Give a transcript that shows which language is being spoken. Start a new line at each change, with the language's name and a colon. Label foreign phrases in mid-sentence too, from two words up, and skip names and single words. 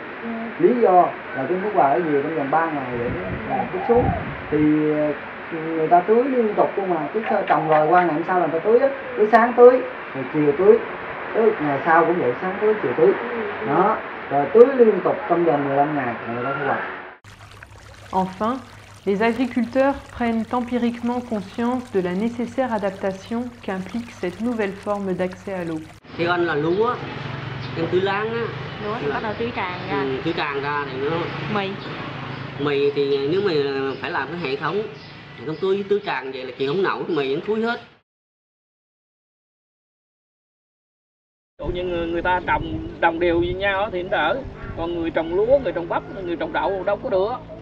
Vietnamese: Lý do là kênh Phúc Hòa ở nhiều trong vòng 3 ngày để làm chút xuống thì người ta tưới liên tục luôn mà, cứ trồng rồi qua ngày hôm sau là người ta tưới á, tưới sáng tưới rồi chiều tưới, ngày sau cũng vậy, sáng tưới chiều tưới đó, rồi tưới liên tục trong vòng 15 ngày người ta thu hoạch.
French: Enfin, les agriculteurs prennent empiriquement conscience de la nécessaire adaptation qu'implique cette nouvelle forme d'accès à l'eau.
Vietnamese: Thì anh là lúa, em tưới láng á. Lúa thì bắt đầu tưới tràn ra. Tưới tràn ra thì nó mì thì nếu mà phải làm cái hệ thống tưới tràn vậy là chị không nổi, mì vẫn thúi hết. Ví dụ như người ta trồng đều với nhau thì nó đỡ, còn người trồng lúa, người trồng bắp, người trồng đậu đâu có được.